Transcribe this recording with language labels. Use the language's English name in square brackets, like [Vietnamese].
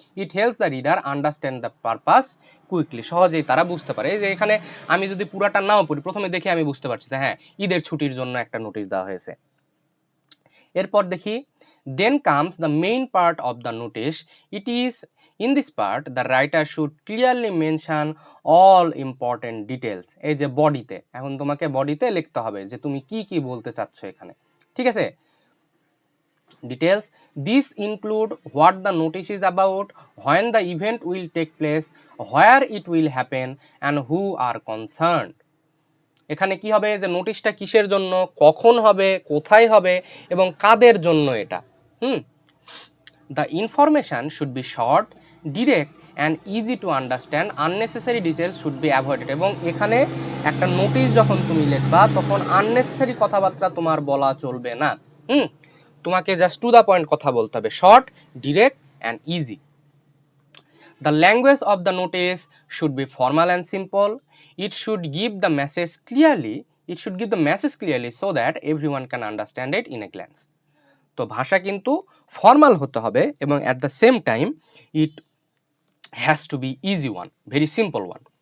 [English] It helps the reader understand the purpose quickly. [Bangla] সহজেই তারা বুঝতে পারে। এই যে এখানে আমি যদি পুরাটা নাও পড়ি, প্রথমে দেখে আমি বুঝতে পারছি যে হ্যাঁ, ঈদের ছুটির জন্য একটা নোটিশ দেওয়া হয়েছে। এরপর দেখি, [English] then comes the main part of the notice. It is in this part the writer should clearly mention all important details. [Bangla] এই যে বডিতে, এখন তোমাকে বডিতে লিখতে হবে যে তুমি কি কি বলতে চাচ্ছ এখানে, ঠিক আছে। [English] Details, these include what the notice is about, when the event will take place, where it will happen and who are concerned. [Bangla] এখানে কি হবে, যে নোটিশটা কিসের জন্য, কখন হবে, কোথায় হবে এবং কাদের জন্য এটা। [English] The information should be short, direct and easy to understand, unnecessary details should be avoided. [Bangla] এবং এখানে একটা নোটিশ যখন তুমি লিখবা তখন আননেসেসারি কথাবার্তা তোমার বলা চলবে না। তোমাকে [English] just to the point [Bangla] কথা বলতে হবে, [English] Short, direct and easy. The language of the notice should be formal and simple. It should give the message clearly. It should give the message clearly so that everyone can understand it in a glance. [Bangla] তো ভাষা কিন্তু formal হতে হবে এবং [English] at the same time it has to be easy one, very simple one.